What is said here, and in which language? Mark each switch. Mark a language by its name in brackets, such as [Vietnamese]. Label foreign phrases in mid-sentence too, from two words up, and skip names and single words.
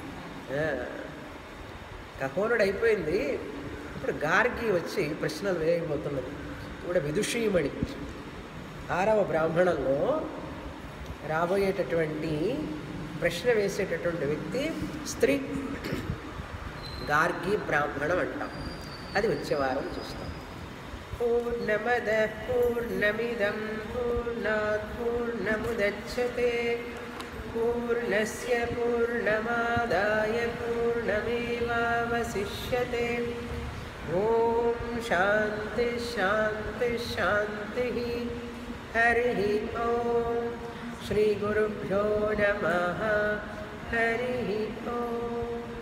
[Telugu] ఖగోళుడు అయిపోయింది, ఇప్పుడు గార్గి వచ్చి ప్రశ్నలు వేయబోతున్నది. ఇప్పుడు విదుషీమణి 6వ బ్రాహ్మణంలో రాబోయేటటువంటి ప్రశ్న వేసేటటువంటి వ్యక్తి స్త్రీ. గార్గి బ్రాహ్మణం అంటాం. అది వచ్చే వారం చూస్తాం. [Sanskrit] పూర్ణమద పూర్ణమిదం పూర్ణాత్ పూర్ణముదచ్యతే పూర్ణస్య పూర్ణమాదాయ పూర్ణమేవావశిష్యతే. ఓం శాంతి శాంతి శాంతి. హరి ఓం. శ్రీ గురుభ్యో నమః. హరి ఓం.